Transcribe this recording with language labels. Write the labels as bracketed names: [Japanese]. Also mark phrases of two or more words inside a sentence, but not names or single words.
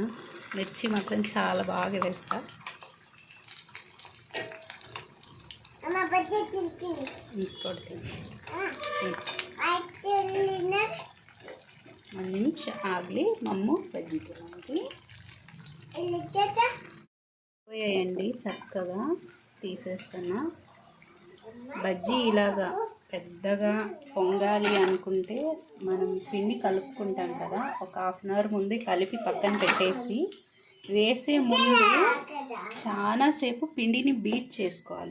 [Telugu] మిర్చి మాత్రం చాలా బాగా వేస్తా. [Kannada] ಒಂದು ನಿಮಿಷ ಆಗಲಿ [Telugu] మమ్ము బజ్జీ పోయాయండి. చక్కగా తీసేస్తున్నా. బజ్జీ ఇలాగా పెద్దగా పొంగాలి అనుకుంటే మనం పిండి కలుపుకుంటాం కదా, ఒక [English] half an hour [Telugu] ముందే కలిపి పక్కన పెట్టేసి వేసే ముందు చాలాసేపు పిండిని బీట్ చేసుకోవాలి.